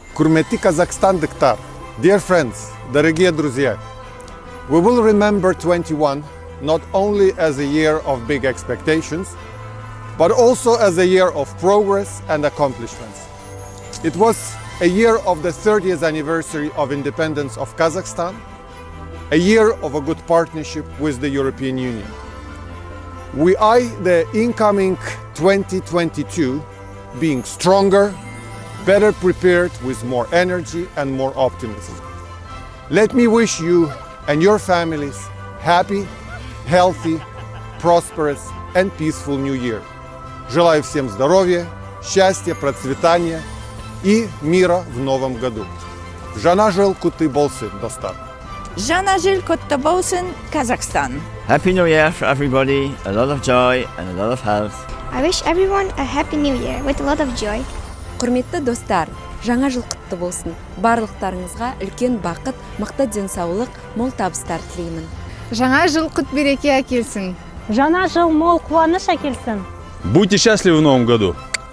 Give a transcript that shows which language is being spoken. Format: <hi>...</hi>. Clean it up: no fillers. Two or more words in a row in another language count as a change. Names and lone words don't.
<kk>Құрметті Қазақстандықтар,</kk> <en>dear friends,</en> <ru>дорогие друзья,</ru> <en>we will remember 21 not only as a year of big expectations, but also as a year of progress and accomplishments. It was a year of the 30th anniversary of independence of Kazakhstan, a year of a good partnership with the European Union. We eye the incoming 2022 being stronger, better prepared with more energy and more optimism. Let me wish you and your families happy, healthy, prosperous and peaceful New Year.</en> <ru>Желаю всем здоровья, счастья, процветания и мира в новом году.</ru> <kk>Жаңа жыл құтты болсын, достар. Жаңа жыл құтты болсын, Kazakhstan.</kk> <en>Happy New Year for everybody, a lot of joy and a lot of health. I wish everyone a happy new year with a lot of joy.</en> <kk>Құрметті достар, жаңа жыл құтты болсын. Барлықтарыңызға үлкен бақыт, мықты денсаулық, мол табыстар тілеймін. Жаңа жыл құт береке әкелсін. Жаңа жыл мол қуаныш әкелсін.</kk> <ru>Будьте счастливы в новом году.</ru>